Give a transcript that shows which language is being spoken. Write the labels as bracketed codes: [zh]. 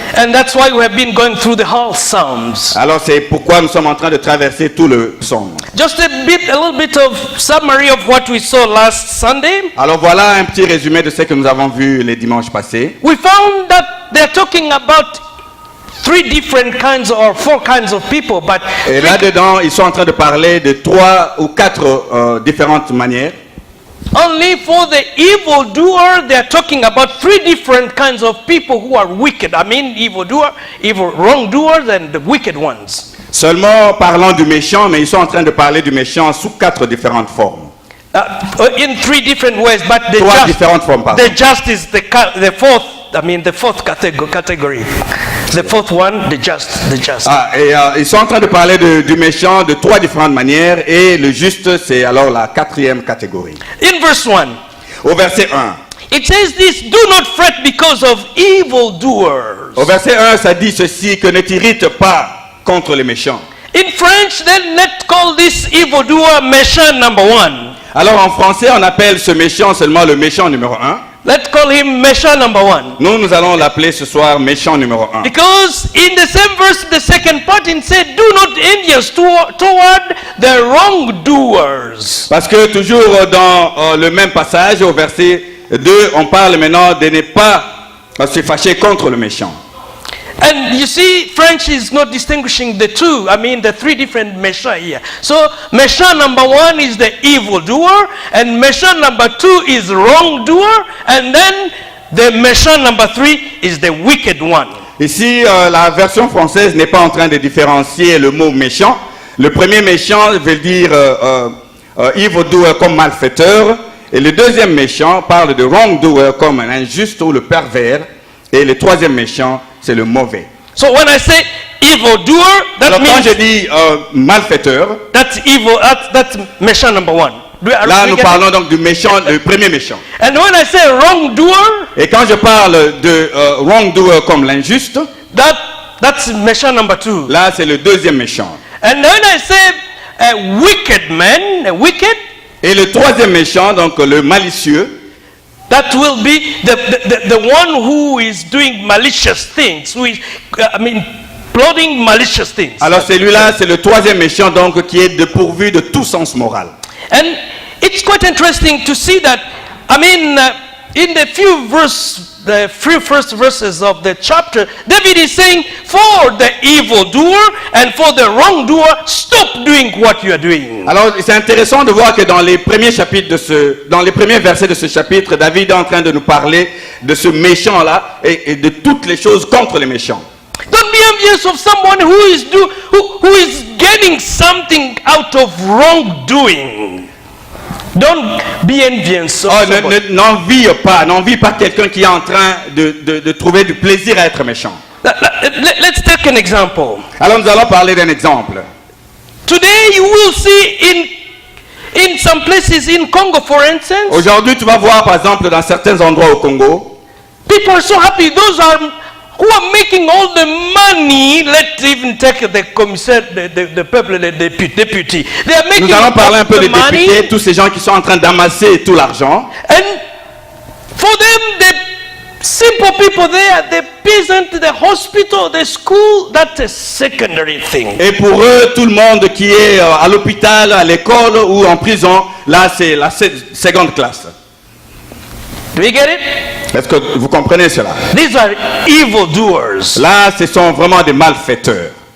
[en] And that's why we have been going through the whole Psalms. [fr] Alors c'est pourquoi nous sommes en train de traverser tout le psaume. [en] Just a little bit of summary of what we saw last Sunday. [fr] Alors voilà un petit résumé de ce que nous avons vu les dimanches passés. [en] We found that they're talking about three different kinds or four kinds of people, but [fr] Et là-dedans, ils sont en train de parler de 3 ou 4 différentes manières. [en] only for the evildoer, they're talking about three different kinds of people who are wicked. I mean, wrongdoers and the wicked ones. [fr] Seulement parlant du méchant, mais ils sont en train de parler du méchant sous 4 différentes formes. [en] In three different ways, but the [fr] 3 [en] just, [fr] différentes formes, pardon. [en] the just is the fourth. I mean, the fourth category. The fourth one, the just. [fr] Ils sont en train de parler du méchant de 3 différentes manières, et le juste, c'est alors la 4e catégorie. [en] In verse 1, [fr] Au verset 1. [en] it says this: do not fret because of evildoers. [fr] Au verset 1, ça dit ceci, que ne t'irrite pas contre les méchants. [en] In French, then let's call this evildoer méchant number 1. [fr] Alors en français, on appelle ce méchant seulement le méchant numéro 1. [en] Let's call him méchant number 1. [fr] Nous allons l'appeler ce soir méchant numéro 1. [en] Because in the same verse, the second part, it said, do not envious toward the wrongdoers. [fr] Parce que toujours dans le même passage, au verset 2, on parle maintenant de ne pas se fâcher contre le méchant. [en] And you see, French is not distinguishing the two. I mean, the three different méchants here. So, méchant number 1 is the evildoer, and méchant number 2 is wrongdoer, and then the méchant number 3 is the wicked one. [fr] Ici, la version française n'est pas en train de différencier le mot méchant. Le premier méchant veut dire evildoer comme malfaiteur, et le deuxième méchant parle de wrongdoer comme un injuste ou le pervers, et le troisième méchant, c'est le mauvais. [en] So when I say evildoer, that [fr] Alors quand je dis malfaiteur, [en] that's evil. That's méchant number 1. [fr] là nous parlons donc du méchant, le premier méchant. [en] And when I say wrongdoer, [fr] Et quand je parle de wrongdoer comme l'injuste, [en] that's méchant number 2. [fr] là c'est le deuxième méchant. [en] And when I say a wicked man, a wicked, [fr] Et le troisième méchant, donc le malicieux, [en] that will be the one who is doing malicious things, who is, plotting malicious things. [fr] alors celui-là c'est le troisième méchant donc qui est dépourvu de tout sens moral. [en] And it's quite interesting to see that, in the few first verses of the chapter, David is saying, for the evildoer and for the wrongdoer, stop doing what you are doing. [fr] Alors c'est intéressant de voir que dans les premiers chapitres dans les premiers versets de ce chapitre, David est en train de nous parler de ce méchant-là et de toutes les choses contre les méchants. [en] Don't be envious of someone who is getting something out of wrongdoing. Don't be envious of someone. [fr] N'envie pas quelqu'un qui est en train de trouver du plaisir à être méchant. [en] Let's take an example. [fr] Alors nous allons parler d'un exemple. [en] Today you will see in some places in Congo, for instance, [fr] Aujourd'hui, tu vas voir, par exemple, dans certains endroits au Congo, [en] people are so happy. Those are who are making all the money. Let's even take the commissaire, the people, the deputy. They are making [fr] nous allons parler un peu [en] the [fr] des [en] money, [fr] députés, tous ces gens qui sont en train d'amasser tout l'argent. [en] and for them, the simple people there, the peasant, the hospital, the school, that's a secondary thing. [fr] Et pour eux, tout le monde qui est à l'hôpital, à l'école ou en prison, là, c'est la seconde classe. [en] Do we get it? [fr] Est-ce que vous comprenez cela? [en] These are evildoers. [fr] Là, ce sont vraiment des malfaiteurs.